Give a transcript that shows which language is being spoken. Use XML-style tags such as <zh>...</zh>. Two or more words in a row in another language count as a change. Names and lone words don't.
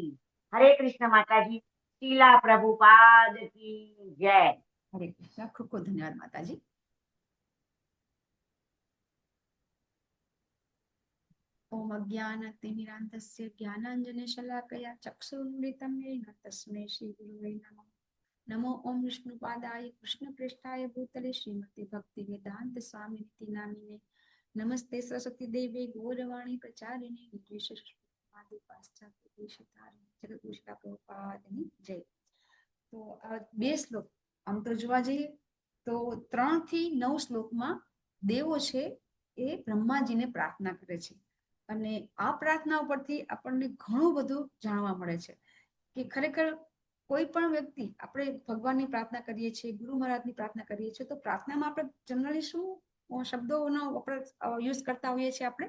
<gu>હરે કૃષ્ણ માતાજી. શીલા પ્રભુપાદ કી જય.</gu> <sa>હરે કૃષ્ણ.</sa> <gu>ખૂબ ખૂબ ધન્યવાદ માતાજી.</gu> <sa>ઓમ અજ્ઞાનતિમિરાન્તસ્ય જ્ઞાનાંજને શલાકયા ચક્ષુરુન્મિલિतं येन तस्मै श्री गुरुवे नमः. नमो ओम विष्णुपादाय कृष्णप्रेष्ठाय भूतले श्रीमती भक्ति वेदांत स्वामिनिति नामिने नमस्ते सरस्वती देवे गौरवाणी प्रचारिणे निर्विशेषादि पाश्चात्य देशतारिणे जगदगुरुश्री प्रभुपादની જય.</sa> <gu>તો આ બે શ્લોક આમ તો જોવા જઈએ તો 3 થી 9 શ્લોકમાં દેવો છે એ બ્રહ્માજીને પ્રાર્થના કરે છે અને આ પ્રાર્થના ઉપરથી આપણને ઘણું બધું જાણવા મળે છે કે ખરેખર કોઈ પણ વ્યક્તિ આપણે ભગવાનની પ્રાર્થના કરીએ છીએ, ગુરુ મહારાજની પ્રાર્થના કરીએ છીએ, તો પ્રાર્થનામાં આપણે જનરલી શું શબ્દોનો યુઝ કરતા હોઈએ છીએ આપણે.</gu>